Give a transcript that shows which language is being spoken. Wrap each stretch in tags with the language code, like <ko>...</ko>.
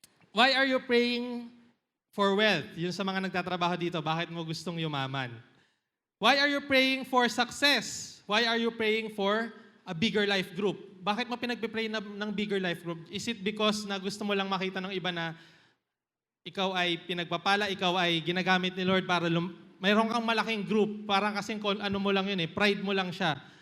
<en>Why are you praying for wealth?</en> <tl>Yun sa mga nagtatrabaho dito, bakit mo gustong yumaman?</tl> <en>Why are you praying for success? Why are you praying for a bigger life group?</en> <tl>Bakit mo pinagpipray ng bigger life group?</tl> <en>Is it because</en> <tl>na gusto mo lang makita ng iba na ikaw ay pinagpapala, ikaw ay ginagamit ni Lord para mayroon kang malaking group, parang kasing ano mo lang yun eh, pride mo lang siya.</tl>